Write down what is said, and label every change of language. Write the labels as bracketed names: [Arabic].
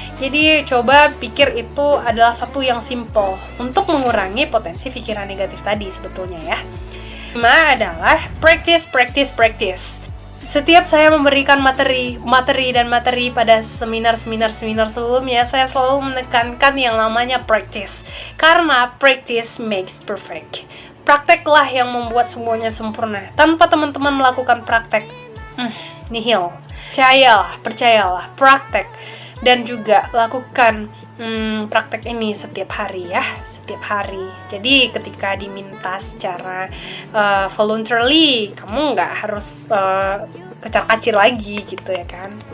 [Indonesian] Jadi, coba pikir itu adalah satu yang simple untuk mengurangi potensi pikiran negatif tadi sebetulnya ya. Kelima adalah practice. Setiap saya memberikan materi pada seminar sebelumnya, saya selalu menekankan yang namanya practice. Karena [English] practice makes perfect. [Indonesian] Prakteklah yang membuat semuanya sempurna. Tanpa teman-teman melakukan praktek, nihil. Percayalah, praktek. Dan juga lakukan praktek ini setiap hari ya. Jadi ketika diminta secara voluntarily, kamu nggak harus kecar-kacir lagi gitu ya kan.